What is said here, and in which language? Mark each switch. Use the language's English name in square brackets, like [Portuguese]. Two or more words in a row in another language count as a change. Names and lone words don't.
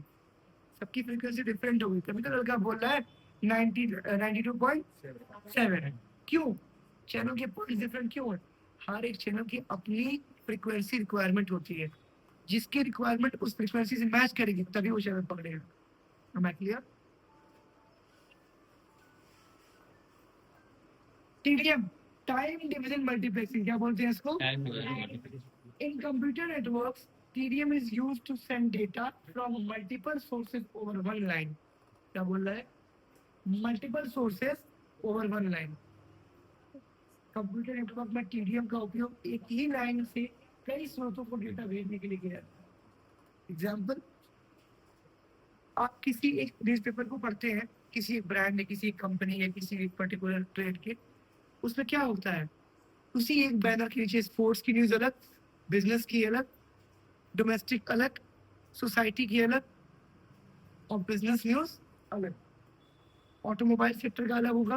[Hindi] सबकी [English] frequency different [Hindi] होगी, कभी तो लड़का बोल रहा है 92.7 है। क्यों? चैनल के [English] point different [Hindi] क्यों है? हर एक चैनल की अपनी [English] frequency requirement [Hindi] होती है, जिसकी रिक्वायरमेंट उस फ्रीक्वेंसी से मैच करेगी तभी वो चैनल पकड़ेगा। [English] am I clear? [Hindi] टीडीएम, [English] time division multiplexing, [Hindi] क्या बोलते हैं इसको? [English] In computer networks, TDM is used to send data from multiple sources over one line. [Hindi] क्या बोल रहा है? [English] Multiple sources over one line. [Hindi] कंप्यूटर नेटवर्क में टीडीएम का उपयोग एक ही लाइन से कई स्रोतों को डेटा भेजने के लिए किया जाता है। एग्जाम्पल, आप किसी एक न्यूज़पेपर को पढ़ते हैं, किसी एक ब्रांड या किसी एक कंपनी या किसी एक [English] particular trade [Hindi] के, उसमें क्या होता है, उसी एक बैनर के नीचे स्पोर्ट्स की न्यूज अलग, बिजनेस की अलग, डोमेस्टिक अलग, सोसाइटी की अलग, और [English] business news [Hindi] अलग, [English] automobile sector [Hindi] का अलग होगा।